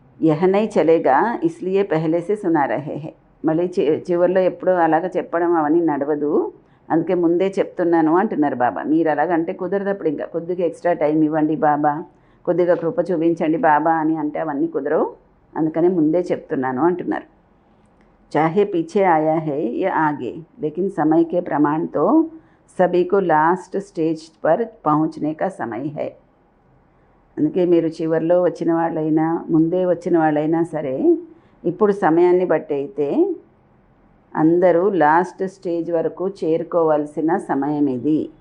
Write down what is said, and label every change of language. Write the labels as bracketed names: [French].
[Hindi] యహనై చలేగా ఇస్లియే పెహలేసే సునా రహే హే. [Telugu] మళ్ళీ చివరిలో ఎప్పుడో అలాగ చెప్పడం అవన్నీ నడవదు, అందుకే ముందే చెప్తున్నాను అంటున్నారు బాబా. మీరు అలాగంటే కుదరదప్పుడు ఇంకా కొద్దిగా ఎక్స్ట్రా టైం ఇవ్వండి బాబా, కొద్దిగా కృప చూపించండి బాబా అని అంటే అవన్నీ కుదరవు, అందుకనే ముందే చెప్తున్నాను అంటున్నారు. [Hindi] चाहे पीछे आया है या आगे, लेकिन समय के प्रमाण तो सभी को लास्ट स्टेज पर पहुंचने का समय है. [Telugu] అందుకే మీరు చివరిలో వచ్చిన వాళ్ళైనా ముందే వచ్చిన వాళ్ళైనా సరే, ఇప్పుడు సమయాన్ని బట్టి అయితే అందరూ లాస్ట్ స్టేజ్ వరకు చేరుకోవాల్సిన సమయం ఇది.